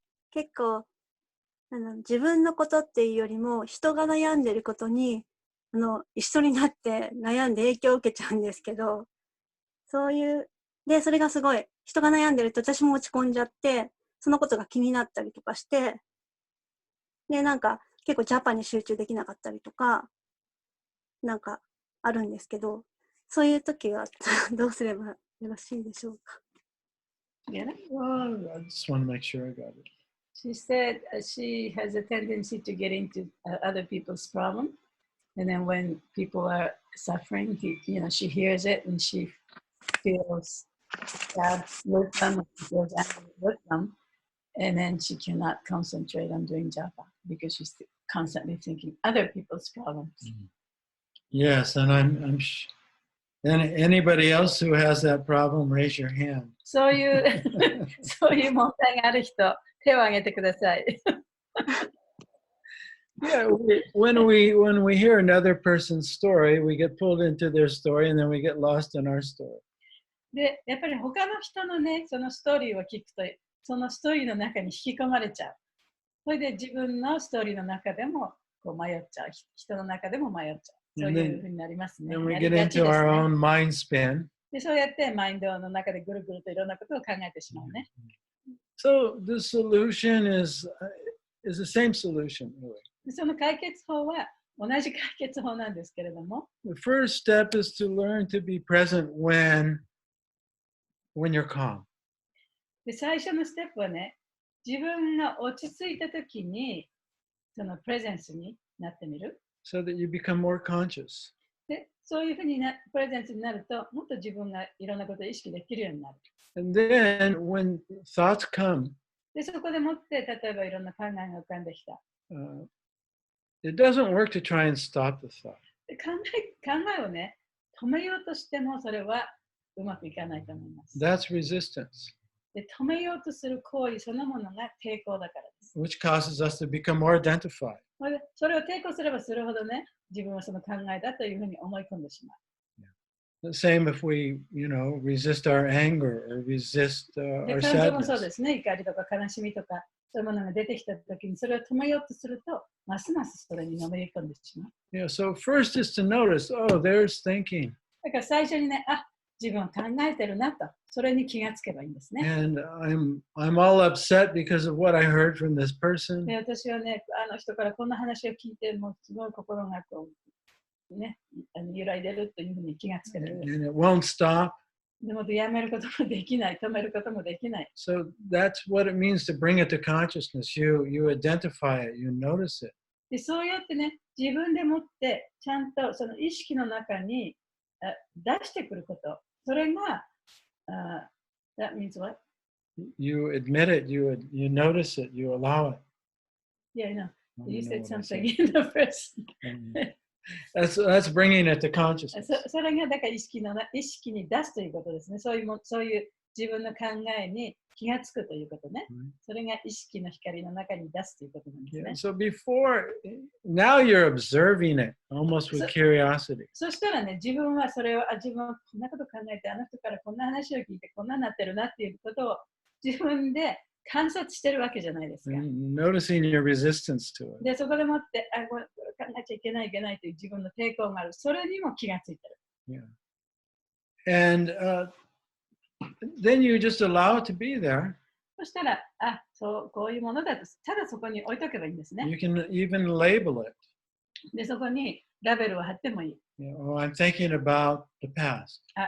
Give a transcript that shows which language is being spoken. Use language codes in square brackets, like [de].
[ja] 結構自分のことっていうよりも人が悩んでることに一緒になって悩んで影響を受けちゃうんですけど、そういうでそれがすごい人が悩んでると私も落ち込んじゃって、そのことが気になったりとかして、でなんか結構ジャパンに集中できなかったりとかなんかあるんですけど、そういう時はどうすればよろしいでしょうか [en] ？Yeah. Well, I just want to make sure I got it. She said she has a tendency to get into other people's problem, and then when people are suffering, she hears it and she feels sad with them, feels angry with them, and then she cannot concentrate on doing japa because she's constantly thinking other people's problems. Yes, and and anybody else who has that problem, raise your hand. [ja] そういう問題がある人、手を挙げてください。 [en] Yeah, when we hear another person's story, we get pulled into their story, and then we get lost in our story. [ja] で、やっぱり他の人のね、そのストーリーを聞くと、そのストーリーの中に引き込まれちゃう。それで自分のストーリーの中でもこう迷っちゃう。人の中でも迷っちゃう。そういうふうになりますね。 [en] Then we get into our own mind spin. [ja] で、そうやってマインドの中でぐるぐるといろんなことを考えてしまうね。 [en] So the solution is the same solution, really. [ja] その解決法は同じ解決法なんですけれども。 [en] The first step is to learn to be present when you're calm. [ja] で、最初のステップはね、自分が落ち着いたときに、そのプレゼンスになってみる。 [en] So that you become more conscious. [ja] で、そういうふうにプレゼンスになると、もっと自分がいろんなことを意識できるようになる。 [en] And then when thoughts come, [ja] で、そこでもって、例えばいろんな考えが浮かんできた。 [en] it doesn't work to try and stop the thought. [ja] で、考えをね、止めようとしてもそれはうまくいかないと思います。 [en] That's resistance. [ja] で、止めようとする行為そのものが抵抗だからです。 [en] Which causes us to become more identified. [ja] それを抵抗すればするほどね、自分はその考えだというふうに思い込んでしまう。 [en] The same if we, resist our anger or resist our [ja] 感情も [en] sadness. [ja] そうですね、怒りとか悲しみとか、そういうものが出てきたときに、それを止めようとすると、ますますそれにのめり込んでしまう。 [en] Yeah, so first is to notice, oh, there's thinking. [ja] だから最初にね、自分は考えてるなと、それに気がつけばいいんですね。 [en] And I'm all upset because of what I heard from this person. [ja] で、私はね、あの人からこんな話を聞いて、もうすごい心がこうね、揺らいでるというふうに気がつけるんです。 [en] And it won't stop. [ja] でもやめることもできない、止めることもできない。 [en] So that's what it means to bring it to consciousness. You identify it, you notice it. [ja] でそうやってね、自分でもってちゃんとその意識の中に出してくること。それが、 [en] that means what? You admit it, you notice it, you allow it. Yeah, I know. You know said what I something said. in the first. That's bringing it to consciousness. [ja] それがだから意識に出すということですね。そういう自分の考えに気がつくということね。それが意識の光の中に出すということなんですね。 [en] So now you're observing it almost with curiosity. [ja] そしたらね、自分はそれを、自分はこんなこと考えて、あの人からこんな話を聞いて、こんなになってるなっていうことを自分で観察してるわけじゃないですか。 [en] Noticing your resistance to it. [ja] で、そこでもって、これ考えちゃいけないという自分の抵抗がある。それにも気がついてる。 [en] Yeah. And then you just allow it to be there. [ja] そしたら、こういうものだと、ただそこに置いとけばいいんですね。 [en] You can even label it. [ja] で、そこにラベルを貼ってもいい。 [en] Oh, I'm thinking about the past.